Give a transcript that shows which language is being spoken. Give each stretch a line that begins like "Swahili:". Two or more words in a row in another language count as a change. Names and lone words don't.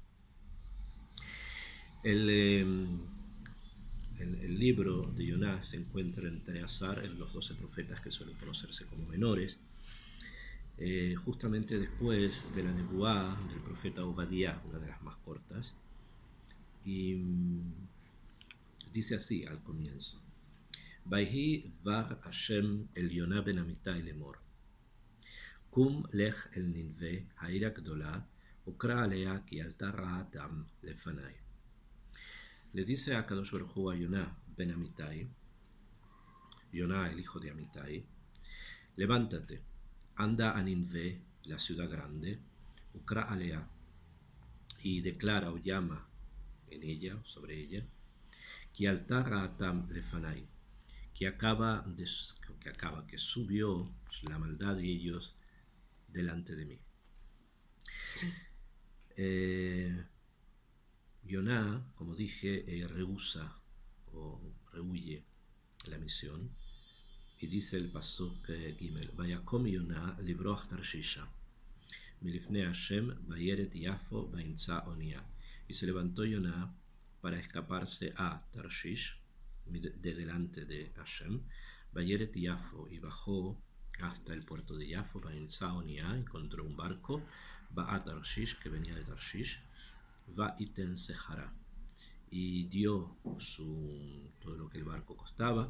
Spanish: El libro de Yonah se encuentra entre Azar, en los 12 profetas que suelen conocerse como menores, justamente después de la Nebuá del profeta Obadiah, una de las más cortas, y dice así al comienzo:
Hebrew: ויהי דבר השם אל יונה בן אמיתי לאמר. קום לך אל נינוה, העיר הגדולה, וקרא עליה כי עלתה רעתם לפניי.
Spanish: Le dice a Kadosh Baruj Hu a Yonah ben Amitai, Yonah el hijo de Amitai, levántate, anda a Ninve, la ciudad grande,
Hebrew: וקרא עליה,
Spanish: y declara o llama en ella, sobre ella, que
Hebrew: עלתה רעתם לפני,
Spanish: que subió la maldad de ellos delante de mí. Yonah, como dije, rehúsa o rehuye la misión, y dice el pasuk Gimel:
Hebrew: ויקם יונה לברח תרשישה מלפני השם וירד יפו וימצא אניה.
Spanish: Y se levantó Yonah para escaparse a Tarshish, de delante de Hashem,
Hebrew: וירד יפו,
Spanish: y bajó hasta el puerto de Yafo,
Hebrew: וימצא אניה,
Spanish: encontró un barco, va a Tarshish, que venía de Tarshish,
Hebrew: ויתן שכרה,
Spanish: y dio todo lo que el barco costaba.